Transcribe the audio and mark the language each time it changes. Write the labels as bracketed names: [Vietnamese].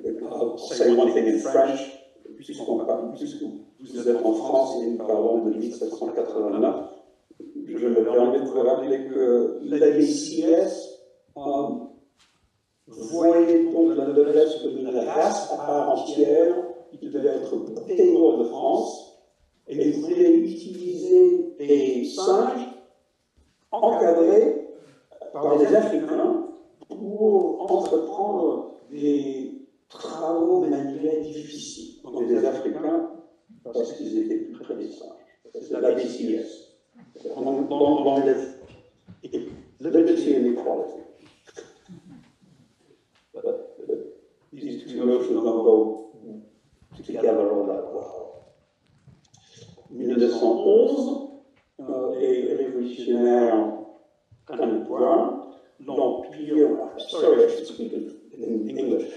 [English] I'll say one thing in French. [French] Puisque vous êtes en France et nous parlons de 1789, je me permets de vous rappeler que la DCS voyait donc la noblesse comme une race à part entière qui devait être portée hors de France, et voulait utiliser des singes encadrés par des Africains pour entreprendre des travaux manuels difficiles. Donc les Africains, parce qu'ils étaient plus près des singes. C'est la DCS. Dans [English] liberty and equality. But these 2 notions don't go together all that well. [French] 1911, les révolutionnaires canadiens, l'Empire, [English] sorry, I should speak in English.